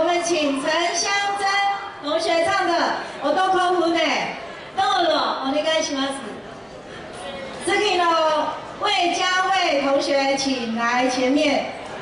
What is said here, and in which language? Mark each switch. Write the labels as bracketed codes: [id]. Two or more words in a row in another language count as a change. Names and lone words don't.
[zh] 请陈香珍同学唱的《我都空腹呢》。 [ja] どうぞお願いします。 [zh] 次の魏佳慧同学，请来前面。